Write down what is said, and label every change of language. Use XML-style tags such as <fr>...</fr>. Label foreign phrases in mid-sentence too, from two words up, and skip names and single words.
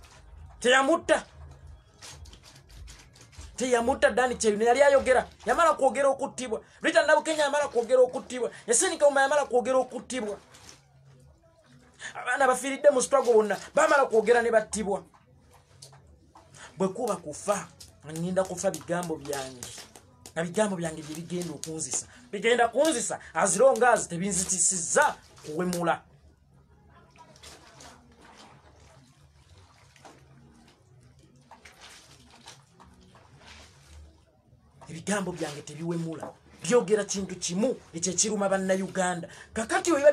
<lg>teyamutta Dani Kyeyune yali ayogera yamala kwogera okuttibwa Rita Nabukenya yamala kwogera okuttibwa Yasin Kauma yamala kwogera okuttibwa abaana bafiiridde mu struggle bonna bamala kwogera ne battibwa bwe kuba kufa ngenda kufa bigambo byange na bigambo byange bigenda kunzisa</lg> <en>as long as</en> <lg>tebinzitisizza kuwemula ebigambo byange tebiwemula byogera kintu kimu ekyekiruma bannayuganda kakati oyo</lg>